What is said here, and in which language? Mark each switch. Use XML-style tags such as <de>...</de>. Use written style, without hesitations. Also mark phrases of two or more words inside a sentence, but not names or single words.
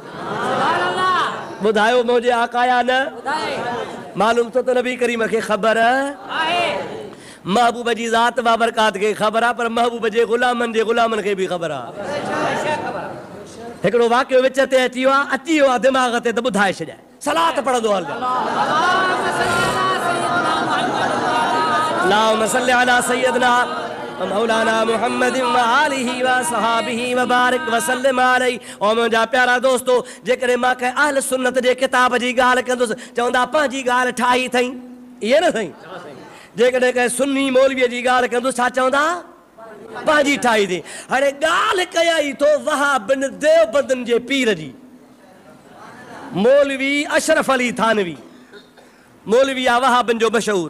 <sd>ॿुधायो मुंहिंजे आका या न? मालूम थो त नबी करीम खे ख़बर आहे, महबूब जी ज़ात बाबरकात खे ख़बर आहे, पर महबूब जे ग़ुलामनि खे बि ख़बर आहे। हिकिड़ो वाक़ियो विच ते अची वियो आहे, अची वियो आहे दिमाग़ ते त ॿुधाए छॾियां। सलात पढ़ंदो हल,</sd> <ar>اللهم صل على سيدنا مولانا محمد وآله وصحبه وبارك وسلم عليه.</ar> <sd>ओ मुंहिंजा प्यारा दोस्तो, जेकॾहिं मां कंहिं अहल सुन्नत जे किताब जी ॻाल्हि कंदुसि, चवंदा पंहिंजी ॻाल्हि ठाही अथई, इहे न साईं। जेकॾहिं कंहिं सुन्नी मौलवीअ जी ॻाल्हि कंदुसि, छा चवंदा? पंहिंजी ठाही अथई। हाणे ॻाल्हि कयाई थो वहाबिन देवबंदनि जे पीर जी, मौलवी अशरफ अली थानवी, मौलवी आहे वहाबिन जो मशहूर।</sd>